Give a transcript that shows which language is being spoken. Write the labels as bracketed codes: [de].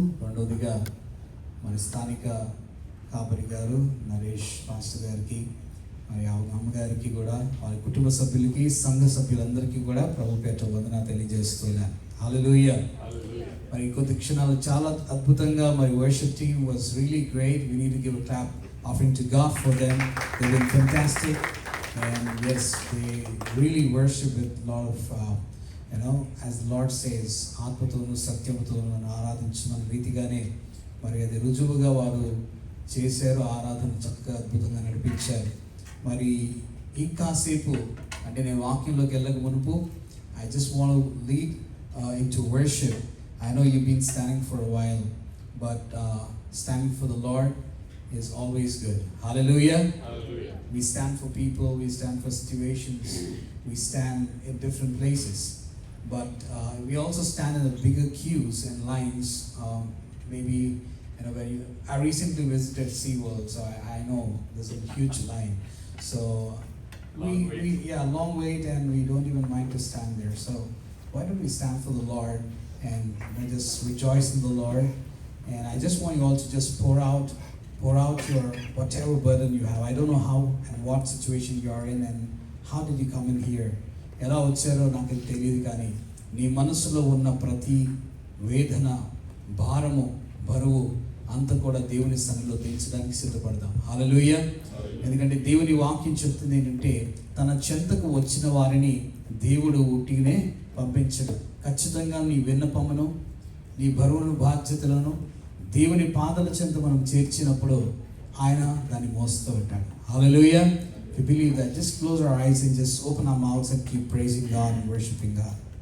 [te] రెండవదిగా మరి స్థానిక కాపరి గారు నరేష్ పాస్టర్ గారికి, మరి అమ్మగారికి కూడా, వారి కుటుంబ సభ్యులకి, సంఘ సభ్యులందరికీ కూడా ప్రభు పేట వందనాలు తెలియజేస్తున్నాను. హల్లెలూయా. మరి కొద్ది క్షణాలు చాలా అద్భుతంగా మరి [en] Worship team was really great. We need to give a clap offering to God for them. They've been fantastic, and yes, they really worship with a lot of as the Lord says, [te] ఆత్మతోను సత్యముతోను ఆరాధించిన రీతిగానే మరి అది రుజువుగా వారు చేశారు. ఆరాధన చక్కగా అద్భుతంగా నడిపించారు. మరి ఇంకాసేపు అంటే నేను వాక్యంలోకి వెళ్ళక మునుపు [en] I just want to lead into worship. I know you've been standing for a while, but standing for the Lord is always good. Hallelujah. Hallelujah. We stand for people, we stand for situations, we stand in different places, but we also stand in the bigger queues and lines. Maybe I recently visited SeaWorld, so I know there's a huge line. So long wait, and we don't even mind to stand there. So why don't we stand for the Lord and just rejoice in the Lord? And I just want you all to just pour out your whatever burden you have. I don't know how and what situation you are in and how did you come in here. [te] ఎలా వచ్చారో నాకు తెలియదు, కానీ నీ మనసులో ఉన్న ప్రతి వేదన, భారము, బరువు అంతా కూడా దేవుని సన్నిధిలో దించడానికి సిద్ధపడదాం. హల్లెలూయా. ఎందుకంటే దేవుని వాక్యం చెప్తుంది ఏంటంటే, తన చెంతకు వచ్చిన వారిని దేవుడు ఉట్టిగానే పంపించడు. ఖచ్చితంగా నీ విన్నపమును, నీ బరువును, బాధ్యతలను దేవుని పాదాల చెంత మనం చేర్చినప్పుడు ఆయన దాన్ని మోస్తూ ఉంటాడు. హల్లెలూయా. [en] If you believe that, just close our eyes and just open our mouths and keep praising God and worshiping God.